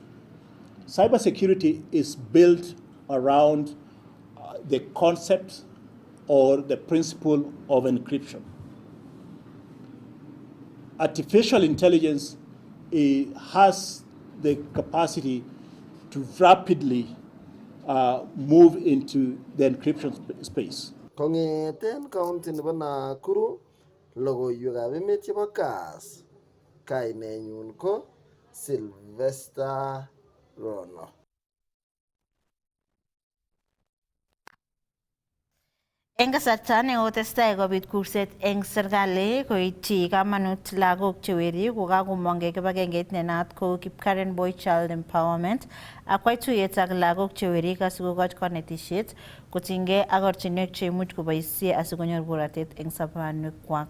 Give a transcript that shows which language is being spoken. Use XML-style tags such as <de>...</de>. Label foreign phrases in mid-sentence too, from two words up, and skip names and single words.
<en>Cybersecurity is built around the concept or the principle of encryption. Artificial intelligence has the capacity to rapidly move into the encryption space.</en> <kln>Kongeten county nebo Nakuru, logoiwekab emet chebo KASS, kainenyun ko Sylvester Rono. Eng kasarta nekotestai kobit kurset eng serikali koityi kamanut lagok cheweri kokakomong kibagengeit nenaat kou Kipkaren Boy Child Empowerment akwai tuyet ak lagok cheweri asikokoch konetisiet kotinygei ak ortinwek cheimuch koboisie asikonyor borotet eng sobonwekwak.</kln>